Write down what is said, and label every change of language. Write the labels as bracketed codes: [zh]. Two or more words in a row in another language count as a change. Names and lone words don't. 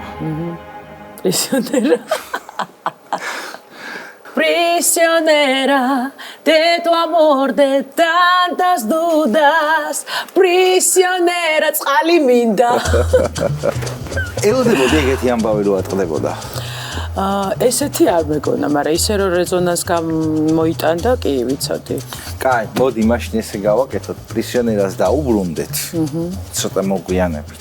[es] Prisionera. Prisionera de tu amor de tantas dudas. [ka] Prisionera წყალი მინდა. ელოდებოდი ეგეთი ამბავი რო ატყდებოდა. ესეთი არ მეგონა, მაგრამ ისე რომ რეზონანს გამოიტანდა, კი ვიცოდი. კაი, მოდი მაშინ ესე გავაკეთოთ, პრისიონერას დაუბრუნდეთ. ცოტა მოგვიანებით.